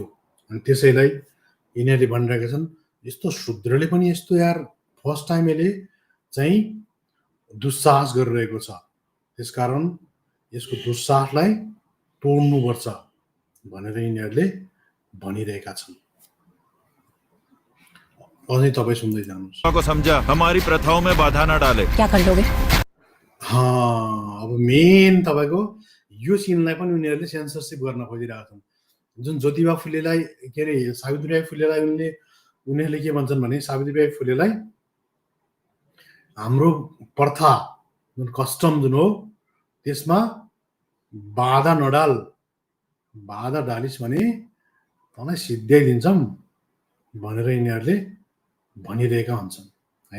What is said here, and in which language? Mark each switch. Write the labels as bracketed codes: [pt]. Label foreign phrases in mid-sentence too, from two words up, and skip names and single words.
[ne] अनि त्यसैलाई यिनीहरूले भनिरहेका छन् यस्तो शूद्रले पनि यस्तो यार [en] first time [ne] यसले चाहिँ दुस्साहस गरिरहेको छ, त्यसकारण यसको दुस्साहसलाई तोड्नुपर्छ भनेर यिनीहरूले भनिरहेका छन्। अझै तपाईँ सुन्दै जानुहोस्। [hi] को समझा, हमारी प्रथाओं में बाधा न डाले। क्या कर लोगे? हाँ, [ne] अब मेन तपाईँको यो सिनलाई पनि उनीहरूले सेन्सरसिप गर्न खोजिरहेका छन्। जुन ज्योतिबा फुलेलाई के अरे सावित्रीबाई फुलेलाई उनीहरूले के भन्छन् भने सावित्रीबाई फुलेलाई हाम्रो प्रथा जुन कस्टम जुन हो त्यसमा बाधा नडाल, बाधा डालिस् भने तँलाई सिद्ध्याइदिन्छौँ भनेर यिनीहरूले भनिरहेका हुन्छन् होइन।